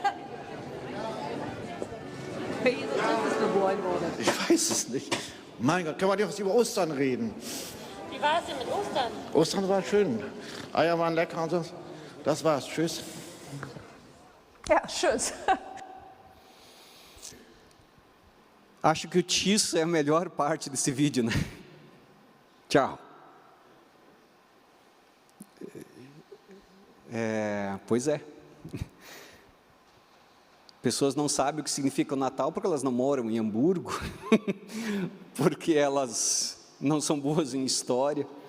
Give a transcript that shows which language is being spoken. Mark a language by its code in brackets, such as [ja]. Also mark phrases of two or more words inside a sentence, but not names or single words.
[de] Ich weiß es nicht. Mein Gott, können wir nicht über Ostern reden? Wie war es denn mit Ostern? Ostern war schön. Eier waren lecker und so. Das war's. Tschüss. Ja, tschüss. [pt] Acho que o tiço é a melhor parte desse vídeo, né? Tchau. Pois é. Pessoas não sabem o que significa o Natal porque elas não moram em Hamburgo, porque elas não são boas em história.